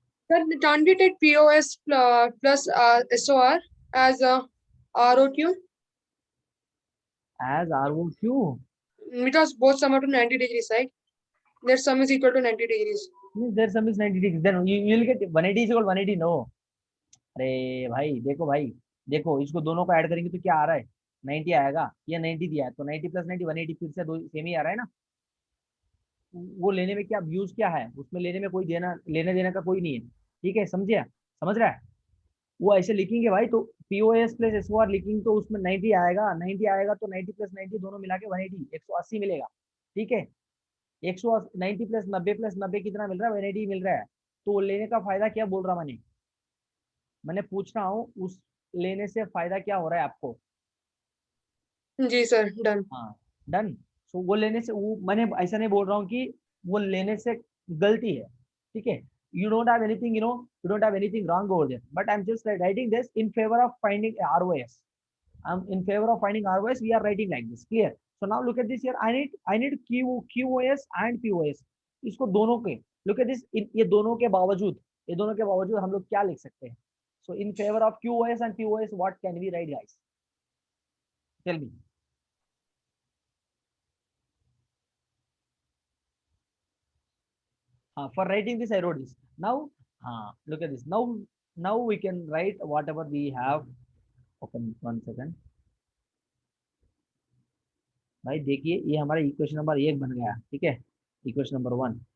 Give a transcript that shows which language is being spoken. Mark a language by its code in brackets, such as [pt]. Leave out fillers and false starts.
[en] Sir, can't we take POS plus SOR as ROQ? As ROQ? Because both sum up to 90 degrees, right? Their sum is equal to 90 degrees. Their sum is 90 degrees. Then you will get 180 is equal to 180. No. [hi] अरे भाई देखो इसको दोनों को add करेंगे तो क्या आ रहा है 90 आएगा, ये 90 दिया है तो 90 प्लस 90 180 फिर से दो सेम ही आ रहा है ना. वो लेने में क्या यूज क्या है, उसमें लेने में कोई लेने देने का कोई नहीं है. ठीक है, समझ रहा है. वो ऐसे लिखेंगे भाई, तो POS प्लस SOR लिखेंगे तो उसमें 90 आएगा तो 90 प्लस 90 दोनों मिला के 180 180 मिलेगा. ठीक है, 190 प्लस 90 कितना मिल रहा है, 180 मिल रहा है. तो लेने का फायदा क्या बोल रहा मैंने पूछ रहा हूँ, उस लेने से फायदा क्या हो रहा है आपको. जी सर, डन. [en] Done. [hi] सो वो लेने से मैंने ऐसा नहीं बोल रहा हूँ कि वो लेने से गलती है. ठीक है, [en] you don't have anything, you don't have anything wrong over there, but I'm just writing this in favor of finding ROS. I'm in favor of finding ROS. We are writing like this. Clear? So now look at this here. I need QoS and POS. [hi] इसको दोनों के [en] look at this. [hi] ये दोनों के बावजूद हम लोग क्या लिख सकते हैं? [en] So in favor of QoS and POS, what can we write, guys? Tell me. For writing this, I wrote this. Now, look at this. Now we can write whatever we have. Open 1 second. [hi] भाई देखिए ये हमारा equation number 1 बन गया, ठीक है, equation number 1.